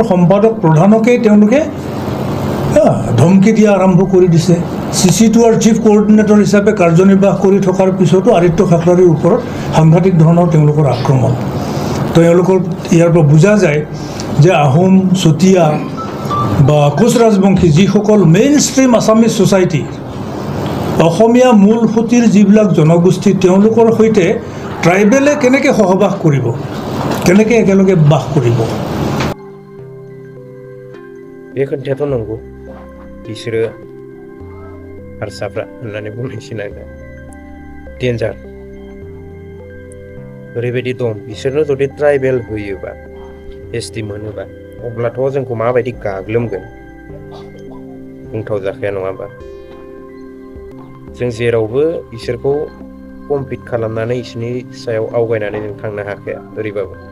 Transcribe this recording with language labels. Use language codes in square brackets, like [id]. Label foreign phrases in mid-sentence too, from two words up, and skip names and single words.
[as] সম্পাদক প্ৰধানকেই তেওঁলোকে ধমকি দিয়া আৰম্ভ কৰি দিছে CC2R [en] chief coordinator [as] হিচাপে কাৰ্যনিৰ্বাহ কৰি থকাৰ পিছতো আদিত্য খাকলাৰীৰ ওপৰত সাংঘাতিক ধৰণৰ তেওঁলোকৰ আক্ৰমণ তেওঁলোকৰ ইয়াৰ পৰা বুজা যায় যে আহোম চুতীয়া বা কোচ ৰাজবংশী যিসকল [en] main stream Assamese society [as] অসমীয়া মূল সুঁতিৰ যিবিলাক জনগোষ্ঠী তেওঁলোকৰ সৈতে ট্ৰাইবেলে কেনেকৈ সহবাস কৰিব কেনেকৈ একেলগে বাস কৰিব [brx] बे खोथायाथ' नंगौ बिसोरो हारसाफ्रा होननानै बुंनायसिन आरो डेन्जार ओरैबायदि दं बिसोरनो जुदि ट्राइबेल होयोबा ST मोनोबा अब्लाथ' जोंखौ माबायदि गाग्लोबगोन बुंथाव जाखाया नङा होमबा जों जेरावबो बिसोरखौ कम्पिट खालामनानै बिसोरनि सायाव आवगायनानै जों थांनो हाखाया ओरैबाबो